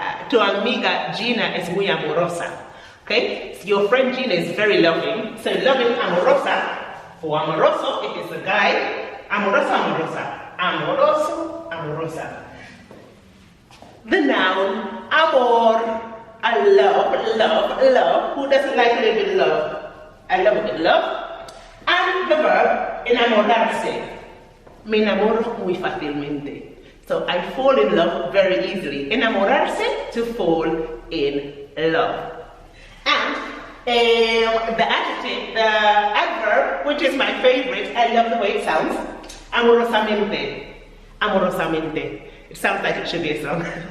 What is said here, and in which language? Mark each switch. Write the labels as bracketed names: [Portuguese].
[Spanish] Tu amiga Gina es muy amorosa. [English] Okay? So your friend Gina is very loving. So loving, amorosa. For amoroso, if it's a guy, Amorosa, amorosa. Amoroso, amorosa. The noun, amor. I love, love, love. Who doesn't like a little bit of love? I love a bit of love. And the verb, enamorarse. [Spanish] Me enamoro muy fácilmente. [English] So I fall in love very easily. Enamorarse, to fall in love. And the adjective, the adverb, which is my favorite, I love the way it sounds. Amorosamente. Amorosamente. It sounds like it should be a song.